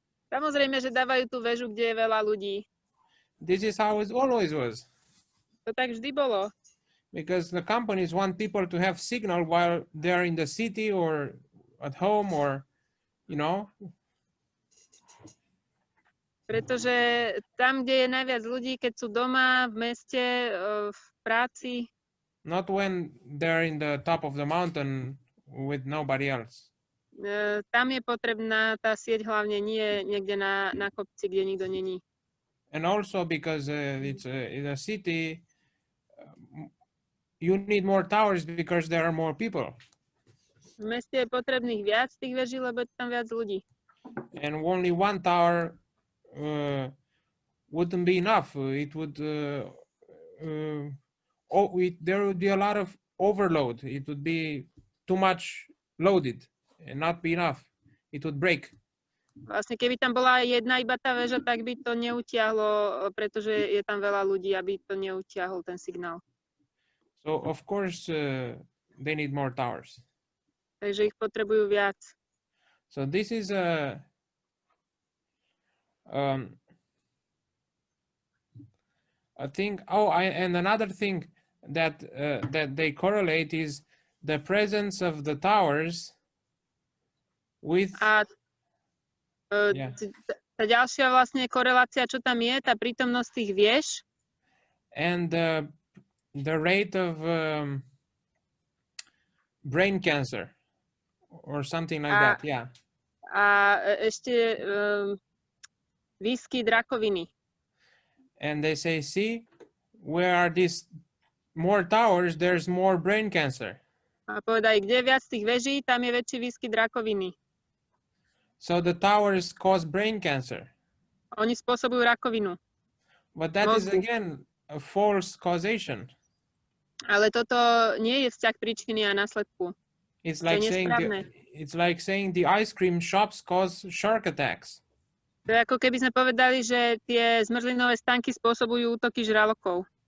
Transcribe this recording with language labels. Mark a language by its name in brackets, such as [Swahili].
[Slovak] Samozrejme, že dávajú tú väžu, kde je veľa ľudí. [English] This is how it always was. [Slovak] To tak vždy bolo. [English] Because the companies want people to have signal while they're in the city or at home or, you know. [Slovak] Pretože tam, kde je najviac ľudí, keď sú doma, v meste, v práci. [English] Not when they're in the top of the mountain with nobody else. [Slovak] Tam je potrebná tá sieť, hlavne nie niekde na kopci, kde nikto není. [English] And also because it's in a city, you need more towers because there are more people. [Slovak] V meste je potrebných viac tých veží, lebo je tam viac ľudí. [English] And only one tower wouldn't be enough. It would there would be a lot of overload. It would be too much loaded and not be enough. It would break. [Slovak] Vlastne keby tam bola jedna iba tá väža, tak by to neutiahlo, pretože je tam veľa ľudí, aby to neutiahol ten signál. [English] So of course they need more towers. [Slovak] Takže ich potrebujú viac. [English] So this is a thing. Oh, and another thing that that they correlate is the presence of the towers with. [Slovak] A tá ďalšia vlastne korelácia, čo tam je, tá prítomnosť tých viež. [English] And the rate of brain cancer or something like that, yeah. [Slovak] A ešte výskyt rakoviny. [English] And they say, see, where are these more towers, there's more brain cancer. [Slovak] A povedali, kde je viac tých veží, tam je väčší výskyt rakoviny. [English] So the towers cause brain cancer. [Slovak] Oni spôsobujú rakovinu. [English] But that is [Slovak] Mozgu. [English] again a false causation. [Slovak] Ale toto nie je vzťah príčiny a následku. [English] It's [Slovak] To je [English] like saying [Slovak] nesprávne. [English] the ice cream shops cause shark attacks. [Slovak] To je ako keby sme povedali, že tie zmrzlinové stánky spôsobujú útoky žralokov.